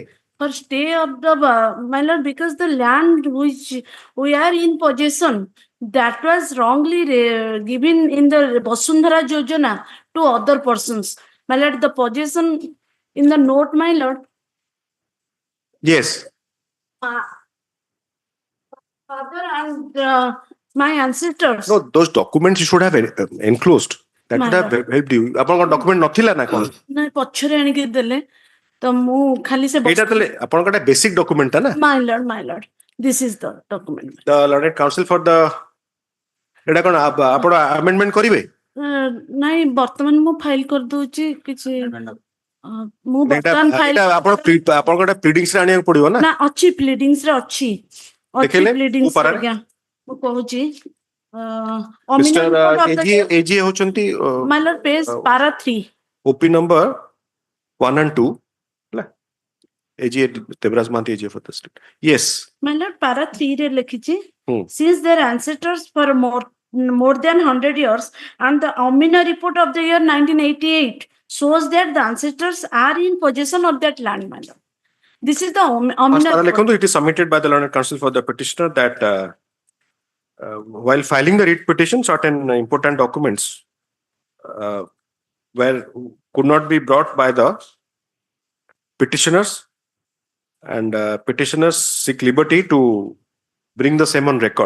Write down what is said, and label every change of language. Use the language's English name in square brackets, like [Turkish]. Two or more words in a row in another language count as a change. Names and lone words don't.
[English] For stay of the my lord, because the land which we are in possession, that was wrongly given in the Vasundhara Yojana to other persons. My lord, the possession in the note, my lord. Yes. Father and my ancestors. No, those documents you should have enclosed. That would have helped you. [Odia] ଆପଣଙ୍କ document ନଥିଲା ନା କଣ? ନା ପଛରେ ଆଣିକି ଦେଲେ ତ ମୁଁ ଖାଲି ସେ ଏଇଟା ତାହେଲେ ଆପଣଙ୍କର [English] basic document [Odia] ଟା ନା? [English] My lord, this is the document. The learned counsel for the [Odia] ଏଇଟା କଣ ଆପଣ amendment କରିବେ? ନାଇଁ ବର୍ତ୍ତମାନ ମୁଁ ଫାଇଲ କରିଦଉଛି କିଛି ମୁଁ ବର୍ତ୍ତମାନ ଫାଇଲ ଆପଣଙ୍କର ପ୍ଲିଡିଂସ୍ ରେ ଆଣିବାକୁ ପଡିବ ନା? ନା ଅଛି ପ୍ଲିଡିଂସ୍ ରେ ଅଛି ପ୍ଲିଡିଂସ୍ ଆଜ୍ଞା ମୁଁ କହୁଛି AGA ହଉଛନ୍ତି [English] my lord page para 3 OP number 1 and 2 AGA Devaraj Mahanti AGA for the state. Yes. My lord para 3 [Odia] ରେ ଲେଖିଛି [English] since their ancestors for more than 100 years and the Omina report of the year 1988 shows that the ancestors are in possession of that land, my lord. This is the Omina report. It is submitted by the learned counsel for the petitioner that while filing the writ petition, certain important documents could not be brought by the petitioners, and petitioners seek liberty to bring the same on record.